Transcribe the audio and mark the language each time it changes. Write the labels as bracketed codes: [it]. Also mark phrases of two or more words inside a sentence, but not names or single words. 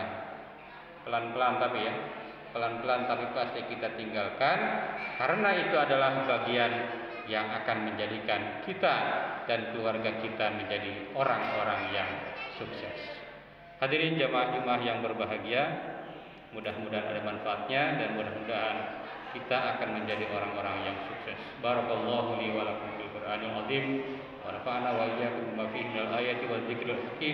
[id] Pelan-pelan tapi pasti kita tinggalkan, karena itu adalah bagian yang akan menjadikan kita dan keluarga kita menjadi orang-orang yang sukses. Hadirin jamaah yang berbahagia, mudah-mudahan ada manfaatnya dan mudah-mudahan kita akan menjadi orang-orang yang sukses. [ar] بارك الله لي ولكم في القرآن العظيم ونفعنا وإياكم بما فيه من الآيات والذكر الحكيم.